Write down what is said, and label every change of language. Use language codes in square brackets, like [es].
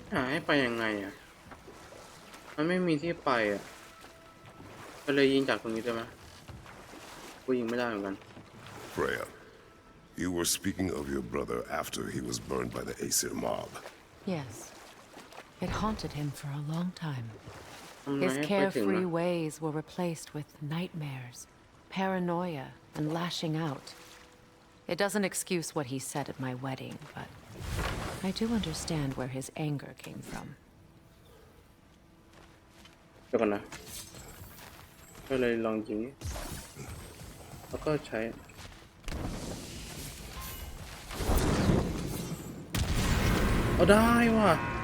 [th] ให้ไปยังไงอ่ะมันไม่มีที่ไปอ่ะก็เลยยิงจากตรงนี้ใช่ไหมกูยิงไม่ได้เหมือนกัน [en] Freya, you were speaking of your brother after he was burned by the Aesir mob. Yes. It haunted him for a long time. [th] ทำไม [en] His [th] ให้ไปถึง [en] carefree [th] นะ [en] ways were replaced with nightmares, paranoia, and lashing out. It doesn't excuse what he said at my wedding, but I do understand where his anger came from. [th] เดี๋ยวก่อนนะก็เลยลองยิงแล้วก็ใช้เอาได้ว่ะ